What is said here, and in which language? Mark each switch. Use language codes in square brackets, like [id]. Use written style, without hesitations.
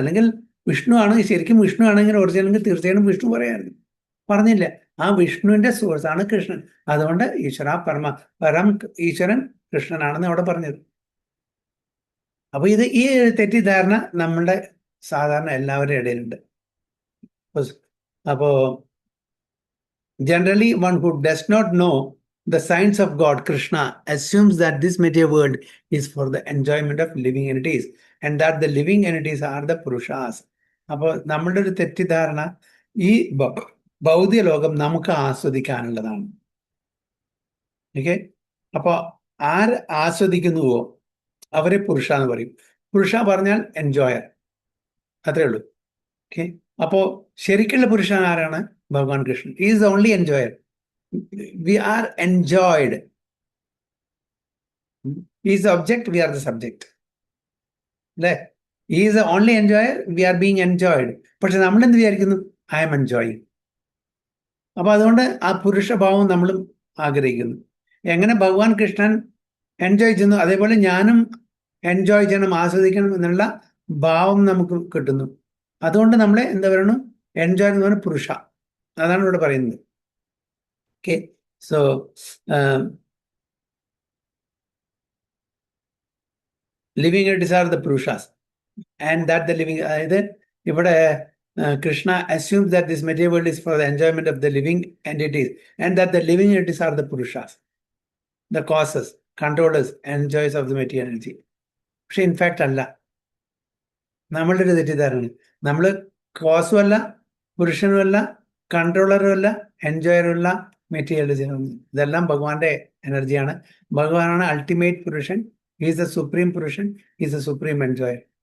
[ml] അല്ലെങ്കിൽ വിഷ്ണു ആണ്, ശരിക്കും വിഷ്ണു ആണെങ്കിൽ ഒറിജിനൽ തീർച്ചയായും വിഷ്ണു പറയായിരുന്നു, പറഞ്ഞില്ല. ആ വിഷ്ണുവിന്റെ സോഴ്സ് ആണ് കൃഷ്ണൻ. അതുകൊണ്ട് ഈശ്വര പരം ഈശ്വരൻ കൃഷ്ണനാണെന്ന് അവിടെ പറഞ്ഞത്. അപ്പൊ ഈ തെറ്റിദ്ധാരണ നമ്മളുടെ സാധാരണ എല്ലാവരുടെ ഇടയിലുണ്ട്. [en] അപ്പോ generally one who does not know the science of God, Krishna, assumes that this material world is for the enjoyment of living entities and that the living entities are the Purushas. [ml] അപ്പോൾ നമ്മളുടെ ഒരു തെറ്റിദ്ധാരണ ഈ ഭൗതിക ലോകം നമുക്ക് ആസ്വദിക്കാനുള്ളതാണ്. Okay, അപ്പോൾ ആര് ആസ്വദിക്കുന്നുവോ അവരെ പുരുഷ എന്ന് പറയും. പുരുഷ പറഞ്ഞാൽ എൻജോയർ, അത്രേ ഉള്ളൂ. ഓക്കെ, അപ്പോൾ ശരിക്കുള്ള പുരുഷൻ ആരാണ്? [en] ഭഗവാൻ Krishnan. He is the only enjoyer. We are enjoyed. He is the object, we are the subject. അല്ലേ? He is the only enjoyer, we are being enjoyed. [ml] പക്ഷെ നമ്മൾ എന്ത് വിചാരിക്കുന്നു? [en] I am enjoying. [ml] അപ്പൊ അതുകൊണ്ട് ആ പുരുഷഭാവം നമ്മളും ആഗ്രഹിക്കുന്നു. എങ്ങനെ ഭഗവാൻ കൃഷ്ണൻ എൻജോയ് ചെയ്യുന്നു, അതേപോലെ ഞാനും എൻജോയ് ചെയ്യണം, ആസ്വദിക്കണം എന്നുള്ള ഭാവം നമുക്ക് കിട്ടുന്നു. അതുകൊണ്ട് നമ്മളെ എന്താ പറയുന്നു? എൻജോയ് എന്ന് പറഞ്ഞാൽ പുരുഷ, അതാണ് ഇവിടെ പറയുന്നത്. [en] okay, so living entities are the purushas and that the living, [ml] അതായത് ഇവിടെ [en] Krishna assumes that this material world is for the enjoyment of the living entities and that the living entities are the purushas, the causes, controllers, enjoyers of the material energy. [ml] പക്ഷെ in fact അല്ല, നമ്മളുടെ ഒരു തെറ്റിദ്ധാരണ. നമ്മൾ കോസും അല്ല, പുരുഷനുമല്ല, കൺട്രോളറും അല്ല, എൻജോയറും അല്ല, മെറ്റീരിയലിസം. ഇതെല്ലാം ഭഗവാന്റെ എനർജിയാണ്. ഭഗവാനാണ് അൾട്ടിമേറ്റ് പുരുഷൻ. [en] Is the supreme പുരുഷൻ, is the supreme enjoyer.